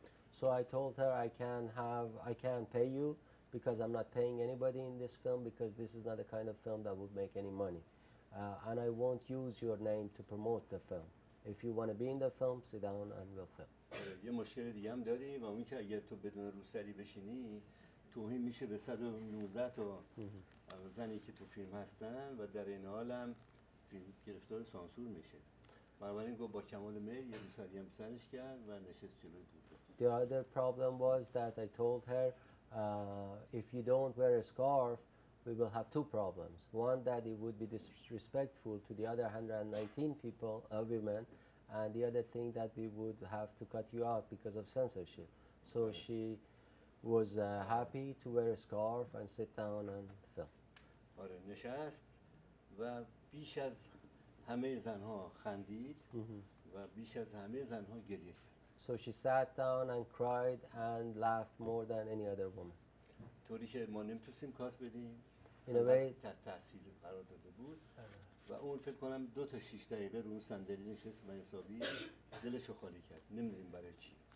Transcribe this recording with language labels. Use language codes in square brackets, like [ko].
[en] So I told her I can't pay you because I'm not paying anybody in this film because this is not the kind of film that would make any money. And I won't use your name to promote the film. If you want to be in the film, sit down and we'll film. [fa] یه مشکل دیگه هم داری و اون که اگر تو بدون روسری بشینی توهین میشه به 119 تا زنی که تو فیلم هستن و در این حال هم فیلم گرفتار سانسور میشه. بنابراین گفت با کمال میل یه روسری هم سرش کرد و نشست جلوی دور. [en] The other problem was that I told her if you don't wear a scarf we will have 2 problems. One, that it would be disrespectful to the other 119 people, women, and the other thing that we would have to cut you out because of censorship. So she was happy to wear a scarf and sit down and film. [fa] آره نشست و بیش از همه زنها خندید و بیش از همه زنها گریه کرد. [en] So she sat down and cried and laughed more than any other woman. [fa] طوری که ما نمیتونستیم کات بدیم [en] In a way, [fa] تحت تاثیر قرار داده بود و اون فکر کنم 2 تا 6 دقیقه رو اون صندلی نشست و حسابی دلشو خالی کرد نمیدونیم برای چی.